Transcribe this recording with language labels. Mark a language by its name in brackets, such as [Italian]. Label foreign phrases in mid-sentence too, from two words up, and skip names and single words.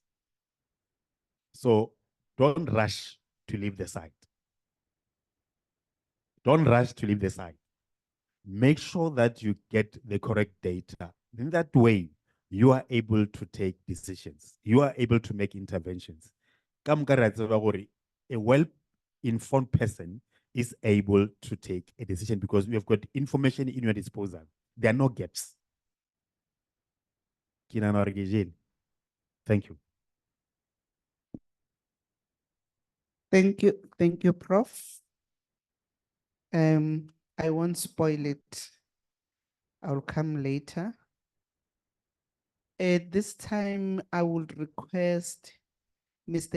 [English] So don't rush to leave the site. Don't rush to leave the site. Make sure that you get the correct data. In that way, you are able to take decisions. You are able to make interventions. [Northern Sotho] Ka moka re a tseba gore [English] a well-informed person is able to take a decision because you have got information in your disposal. There are no gaps. [Southern Sotho] Ke nahana hore ke jele. [English] Thank you. Thank you, Prof. I won't spoil it. I'll come later. At this time, I would request Mr.